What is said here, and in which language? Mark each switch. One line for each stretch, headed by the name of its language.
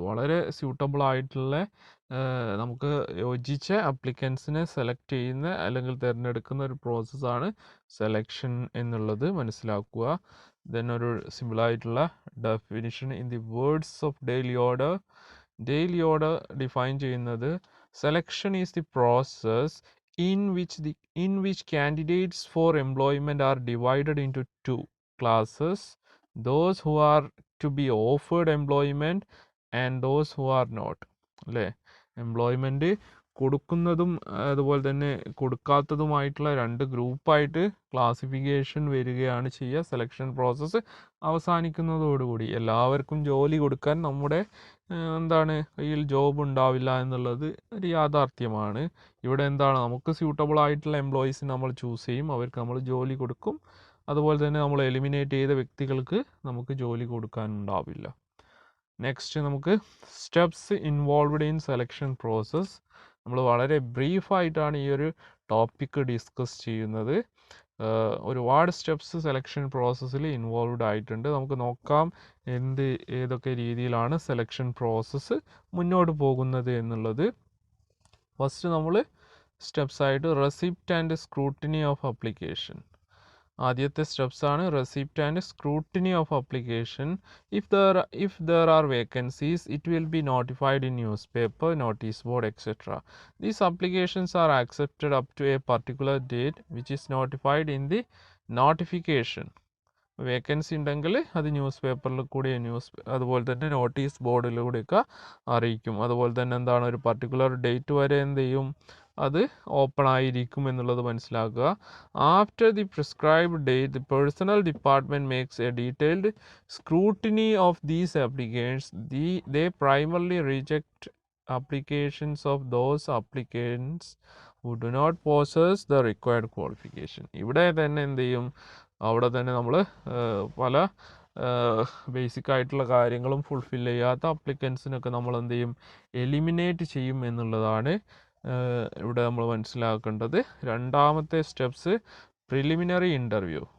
Malayalam: വളരെ സ്യൂട്ടബിൾ ആയിട്ടുള്ള നമുക്ക് യോജിച്ച അപ്ലിക്കൻസിനെ സെലക്ട് ചെയ്യുന്ന അല്ലെങ്കിൽ തിരഞ്ഞെടുക്കുന്ന ഒരു പ്രോസസ്സാണ് സെലക്ഷൻ എന്നുള്ളത് മനസ്സിലാക്കുക.
English: Then ഒരു സിമ്പിളായിട്ടുള്ള definition in the words of Dale Yoder. Dale Yoder define ചെയ്യുന്നത് selection is the process in which candidates for employment are divided into two classes: those who are to be offered employment and those who are not.
Malayalam: അല്ലേ? Employment കൊടുക്കുന്നതും അതുപോലെ തന്നെ കൊടുക്കാത്തതുമായിട്ടുള്ള രണ്ട് ഗ്രൂപ്പായിട്ട് classification വരികയാണ് ചെയ്യുക. Selection process അവസാനിക്കുന്നതോടുകൂടി എല്ലാവർക്കും ജോലി കൊടുക്കാൻ നമ്മുടെ കയ്യിൽ ജോബ് ഉണ്ടാവില്ല എന്നുള്ളത് ഒരു യാഥാർത്ഥ്യമാണ്. ഇവിടെ എന്താണ്, നമുക്ക് സ്യൂട്ടബിൾ ആയിട്ടുള്ള എംപ്ലോയീസിനെ നമ്മൾ ചൂസ് ചെയ്യും, അവർക്ക് നമ്മൾ ജോലി കൊടുക്കും. അതുപോലെ തന്നെ നമ്മൾ എലിമിനേറ്റ് ചെയ്ത വ്യക്തികൾക്ക് നമുക്ക് ജോലി കൊടുക്കാനുണ്ടാവില്ല.
English: Next നമുക്ക് steps involved in selection process.
Malayalam: നമ്മൾ വളരെ ബ്രീഫായിട്ടാണ് ഈ ഒരു ടോപ്പിക്ക് ഡിസ്കസ് ചെയ്യുന്നത്. ഒരുപാട് സ്റ്റെപ്സ് സെലക്ഷൻ പ്രോസസ്സിൽ ഇൻവോൾവ്ഡ് ആയിട്ടുണ്ട്. നമുക്ക് നോക്കാം ഏതൊക്കെ രീതിയിലാണ് സെലക്ഷൻ പ്രോസസ്സ് മുന്നോട്ട് പോകുന്നത് എന്നുള്ളത്.
English: First നമ്മൾ steps ആയിട്ട് receipt and scrutiny of application. ആദ്യത്തെ സ്റ്റെപ്സ് ആണ് receipt and scrutiny of application. if there are vacancies, it will be notified in newspaper, notice board, etc. These applications are accepted up to a particular date which is notified in the notification.
Malayalam: Vacancy ഉണ്ടെങ്കിൽ അത് news പേപ്പറിൽ കൂടി അതുപോലെ തന്നെ notice ബോർഡിലൂടെയൊക്കെ അറിയിക്കും. അതുപോലെ തന്നെ എന്താണ്, ഒരു പർട്ടിക്കുലർ ഡേറ്റ് വരെ എന്ത് ചെയ്യും, അത് ഓപ്പൺ ആയിരിക്കും എന്നുള്ളത് മനസ്സിലാക്കുക.
English: After the prescribed date, the personnel department makes a detailed scrutiny of these applications. They primarily reject applications of those applicants who do not possess the required qualification.
Malayalam: ഇവിടെ തന്നെ എന്ത് ചെയ്യും, അവിടെ തന്നെ നമ്മൾ പല ബേസിക് ആയിട്ടുള്ള കാര്യങ്ങളും ഫുൾഫിൽ ചെയ്യാത്ത അപ്ലിക്കൻസിനൊക്കെ നമ്മൾ എന്ത് ചെയ്യും, എലിമിനേറ്റ് ചെയ്യും എന്നുള്ളതാണ് ഇവിടെ നമ്മൾ മനസ്സിലാക്കേണ്ടത്.
English: രണ്ടാമത്തെ steps preliminary interview.